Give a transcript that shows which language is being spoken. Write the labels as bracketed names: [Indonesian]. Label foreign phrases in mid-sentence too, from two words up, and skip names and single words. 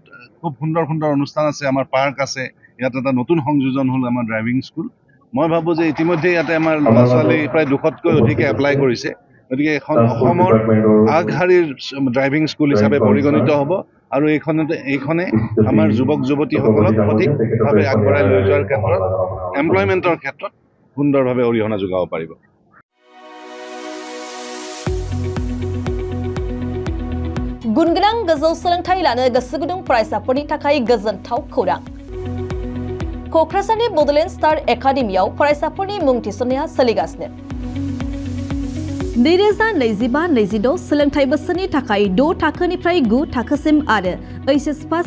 [Assamese] খুব সুন্দৰ সুন্দৰ অনুষ্ঠান আছে আমাৰ পাৰ্ক আছে ইয়াত এটা নতুন সংযোজন হ'ল আমাৰ [English] driving school [Assamese] মই ভাবোঁ যে ইতিমধ্যে ইয়াতে আমাৰ ল'ৰা ছোৱালী প্ৰায় 200তকৈ অধিকে এপ্লাই কৰিছে গতিকে এখন অসমৰ আগশাৰীৰ [English] driving school [Assamese] হিচাপে পৰিগণিত হ'ব আৰু এইখনে আমাৰ যুৱক যুৱতীসকলক সঠিকভাৱে আগবঢ়াই লৈ যোৱাৰ ক্ষেত্ৰত এমপ্লয়মেণ্টৰ ক্ষেত্ৰত সুন্দৰভাৱে অৰিহণা যোগাব পাৰিব [Bodo] गुनगोनां गोजौ सोलोंथाइ लानो गोसो गुदुं फरायसाफोरनि थाखाय गोजोनथाव खौरां क'क्राझारनि बड'लेण्ड स्टार एकाडेमियाव फरायसाफोरनि मुं थिसननाया सोलिगासिनो 2025-26 सोलोंथाइ बोसोरनि थाखाय 6 थाखोनिफ्राय 9 थाखोसिम आरो [English] HS first